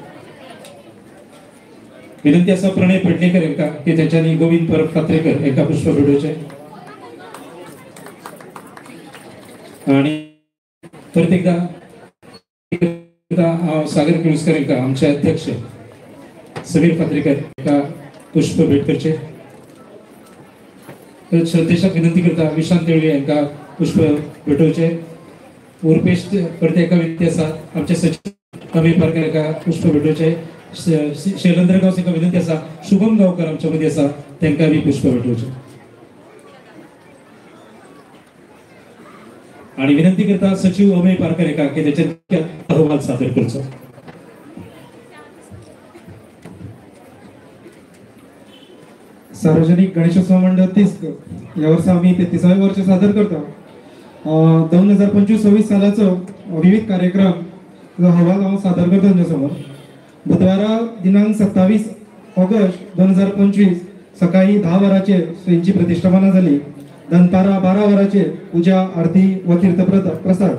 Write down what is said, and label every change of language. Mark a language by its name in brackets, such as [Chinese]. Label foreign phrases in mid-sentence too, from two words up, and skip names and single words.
[Konkani] विनंती असा प्रणय पेडणेकर यांना की त्यांच्यानी गोविंद परब पात्रेकर यांना पुष्प भेटवचे। आणि परत एकदा सागर केळुसकर यांका आमचे अध्यक्ष समीर पात्रेकर यांका पुष्प भेट करचे. श्रद्धेशाक विनंती करता विशांत देवळे यांका पुष्प भेटवचे. उर्पेश परते एका विनंती आसा आमचे सचिव अमित पारकर यांका पुष्प भेटवचे. शैलेंद्र गावस यांका विनंती आसा शुभम गावकर आमच्या मध्ये आसा त्यांका बी पुष्प भेटवचे. आणि विनंती करता सचिव अमित पारकर यांका की त्याचे अहवाल सादर करचो. [Marathi] सार्वजनिक गणेशोत्सव मंडळ तिस्क या वर्षी आम्ही 33वे वर्ष सादर करतो. [Konkani] 2025-26 सालाचो विविध कार्यक्रम अहवाल हांव सादर करता तुमच्या समोर. बुधवारा दिनांक 27 ऑगस्ट 2025 सकाळी 10 वरांचेर श्रींची प्रतिष्ठापना जाली. दनपारा 12 वरांचेर पूजा आरती व तीर्थप्रसाद.